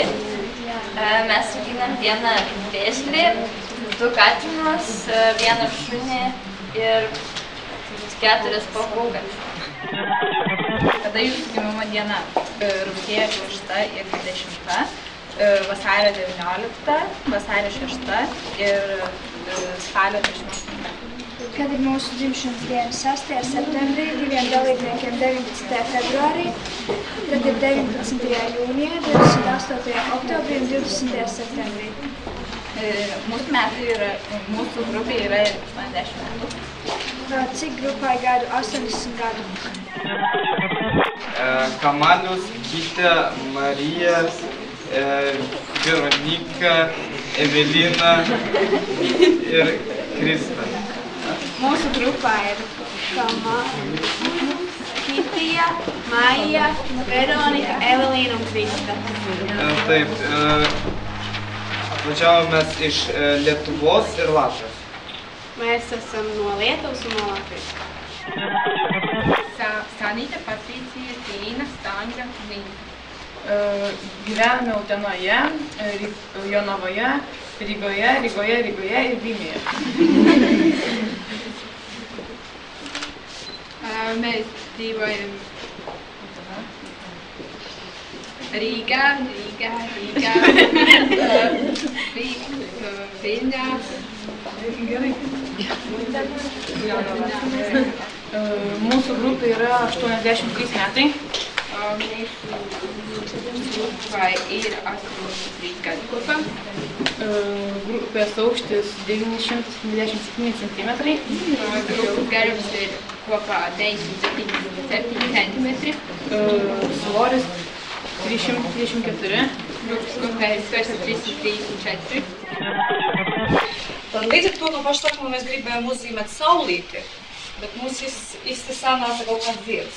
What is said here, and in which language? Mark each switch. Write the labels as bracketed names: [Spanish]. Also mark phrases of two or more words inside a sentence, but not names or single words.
[Lithuanian] Mes auginam vieną vėžlį, 2 katinus, 1 šunį ir 4 papūgas. Kada jūsų gimimo diena? Rugsėjo 6 ir 20, vasario 19, vasario 6 ir spalio 28. [Latvian] Kad ir mūsu dzimšanas diena 6. septembrī, 2 dalībniekiem 19. februārī, tad ir 19. jūnijā, 28. oktobrī un 20. septembrī. [Lithuanian] Mūsų grupė yra 80 metų. [Latvian] Cik grupai gadu? 80 gadu. [Lithuanian] Kamalius, Gytė, Marija, Veronika, Evelina ir Krista. [Latvian] Mūsu grupā ir Kamalius, Gytija, Maija, Veronika, Evelīna un Krista. [Lithuanian] Taip, atvažiavome iš Lietuvos ir Latvijos. [Latvian] Mēs esam no Lietuvas un no Latvijas. Sanīte, Patricija, Tīna, Stanja, Viņa. [Lithuanian] Gyvename Utenoje, Jonavoje, Rygoje ir Vilniuje. [Latvian] Mēs dzīvojam Rīgā, Viļņā. [Lithuanian] Mūsų grupė yra 83 metai. [Latvian] Vai ir 83 gadu grupa. [Lithuanian] Grupės aukštis 927 cm. [Latvian] Grupas garums ir kopā 977 cm. [Lithuanian] Svoris 334. [Latvian] Grupas kopā ir svars 334. Tad līdz ar to no paša sākuma mēs gribējām uzzīmēt saulīti, bet mums īsti sanāca kaut kāds zieds.